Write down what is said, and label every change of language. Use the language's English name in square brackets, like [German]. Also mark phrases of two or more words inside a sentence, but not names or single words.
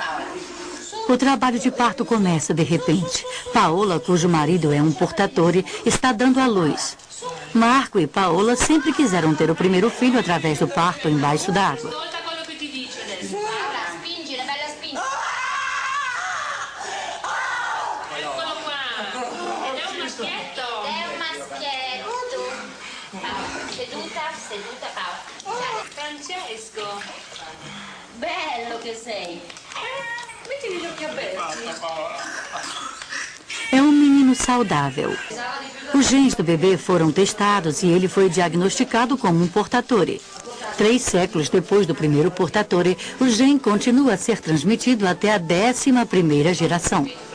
[Portuguese] O trabalho de parto começa de repente. Paola, cujo marido é um portatore, está dando à luz. Marco e Paola sempre quiseram ter o primeiro filho através do parto embaixo d'água. [Italian] Francesco, bello che sei. Metti gli occhi aperti. [Portuguese] É um menino saudável. Os genes do bebê foram testados e ele foi diagnosticado como um portatore. 3 séculos depois do primeiro portatore, o gene continua a ser transmitido até a 11ª geração.